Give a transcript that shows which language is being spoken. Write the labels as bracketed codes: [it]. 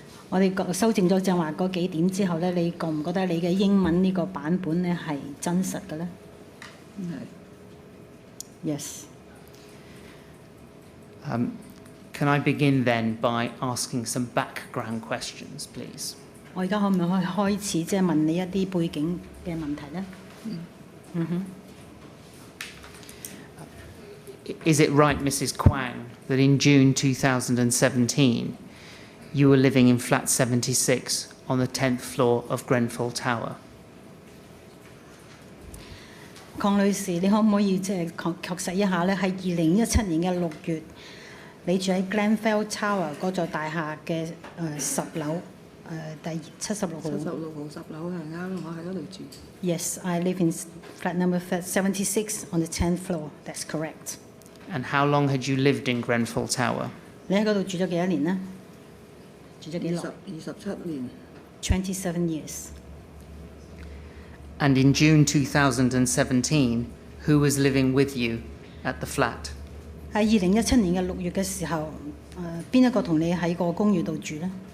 [zh] 我哋修正咗正話嗰幾點之後咧，你覺唔覺得你嘅英文呢個版本咧係真實嘅咧？係。 [en] Yes. Can I begin then by asking some background questions, please? [zh] 我而家可唔可以開始即係問你一啲背景嘅問題咧 [en] ？Is it right, Mrs. Quang, that in June 2017 you were living in flat 76 on the 10th floor of Grenfell Tower? [zh] 鄺女士，你可唔可以即係確實一下咧？係2017年嘅6月，你住喺 Grenfell Tower 嗰座大廈嘅10樓第76號。 76號10樓係啱，我喺嗰度住。 [en] Yes, I live in flat number 76 on the 10th floor. That's correct. And how long had you lived in Grenfell Tower? [zh] 你喺嗰度住咗幾多年呢？住咗幾耐 27年。 [en] 27 years. And in June 2017, who was living with you at the flat? [zh] 喺2017年嘅6月嘅時候，邊一個同你喺個公寓度住呢？